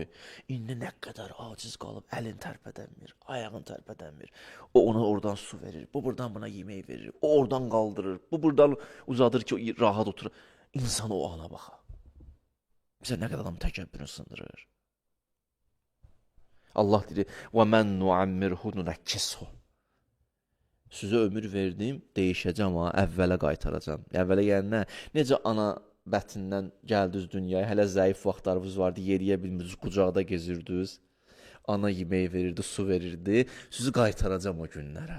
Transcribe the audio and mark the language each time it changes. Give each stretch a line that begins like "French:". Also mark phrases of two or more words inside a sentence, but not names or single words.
Azerbaijani: İndi nə qədər aciz qalıb, əlin tərpədənmir, ayağın tərpədənmir. O ona oradan su verir, bu buradan buna yemək verir, o oradan qaldırır, bu buradan uzadır ki, o rahat oturur. İnsan o ana baxa. Bizə nə qədər adam təkəbbürünü sındırır. Allah deyir,
Arabic: وَمَنْ نُعَمِّرْهُ نُنَكِّسْهُ
Azerbaijani: Sizə ömür verdim, deyişəcəm ha, əvvələ qaytaracam. Əvvələ yəni nə? Necə ana bətindən gəldiniz dünyaya, hələ zəif vaxtlarınız vardı, yeriyə bilmirdiniz, qucaqda gezirdiniz. Ana yemək verirdi, su verirdi. Sizi qaytaracam o günlərə.